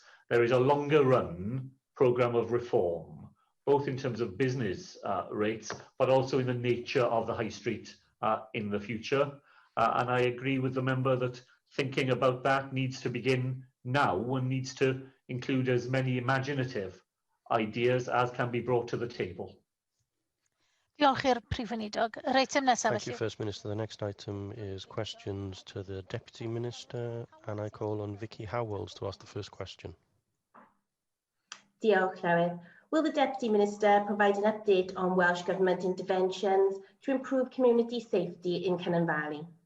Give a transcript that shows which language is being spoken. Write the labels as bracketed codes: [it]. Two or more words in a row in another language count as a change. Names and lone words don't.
[en] There is a longer run programme of reform, both in terms of business rates, but also in the nature of the high street in the future. And I agree with the member that thinking about that needs to begin now and needs to include as many imaginative ideas as can be brought to the table. [cy] Diolch i'r Prif Weinidog. Yr eitem nesaf [en] Thank you, First Minister. The next item is questions to the Deputy Minister, and I call on Vicky Howells to ask the first question. [cy] Diolch, Llywydd. [en] Will the Deputy Minister provide an update on Welsh Government interventions to improve community safety in Cynon Valley?